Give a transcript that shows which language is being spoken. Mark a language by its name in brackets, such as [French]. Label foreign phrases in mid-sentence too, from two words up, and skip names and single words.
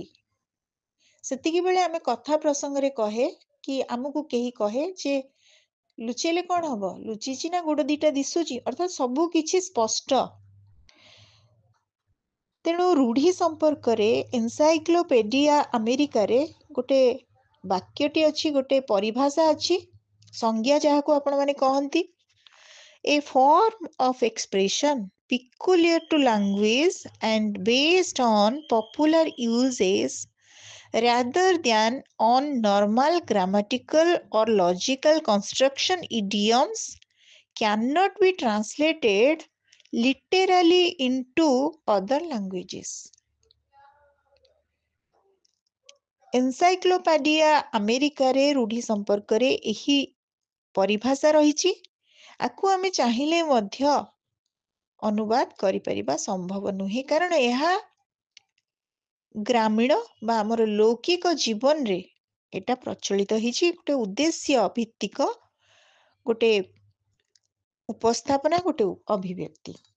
[Odia] ସେତିକି ବେଳେ ଆମେ କଥା ପ୍ରସଙ୍ଗରେ କହେ କି ଆମକୁ କେହି କହେ ଯେ ଲୁଚେଇଲେ କଣ ହବ, ଲୁଚିଛି ନା ଗୋଡ଼ ଦିଟା ଦିଶୁଛି, ଅର୍ଥାତ୍ ସବୁ କିଛି ସ୍ପଷ୍ଟ। ତେଣୁ ରୂଢ଼ି ସମ୍ପର୍କରେ ଏନସାଇକ୍ଲୋପିଡ଼ିଆ ଆମେରିକାରେ ଗୋଟେ ବାକ୍ୟଟି ଅଛି, ଗୋଟେ ପରିଭାଷା ଅଛି, ସଂଜ୍ଞା ଯାହାକୁ ଆପଣମାନେ କହନ୍ତି, [English] a form of expression peculiar to language and based on popular uses rather than on normal grammatical or logical construction. Idioms cannot be translated literally into other languages. [Odia] ଏନସାଇକ୍ଲୋପିଡ଼ିଆ ଆମେରିକାରେ ରୂଢ଼ି ସମ୍ପର୍କରେ ଏହି ପରିଭାଷା ରହିଛି। ଆକୁ ଆମେ ଚାହିଁଲେ ମଧ୍ୟ ଅନୁବାଦ କରିପାରିବା ସମ୍ଭବ ନୁହେଁ, କାରଣ ଏହା ଗ୍ରାମୀଣ ବା ଆମର ଲୌକିକ ଜୀବନରେ ଏଟା ପ୍ରଚଳିତ ହେଇଛି, ଗୋଟେ ଉଦ୍ଦେଶ୍ୟ ଭିତ୍ତିକ ଗୋଟେ ଉପସ୍ଥାପନା, ଗୋଟେ ଅଭିବ୍ୟକ୍ତି।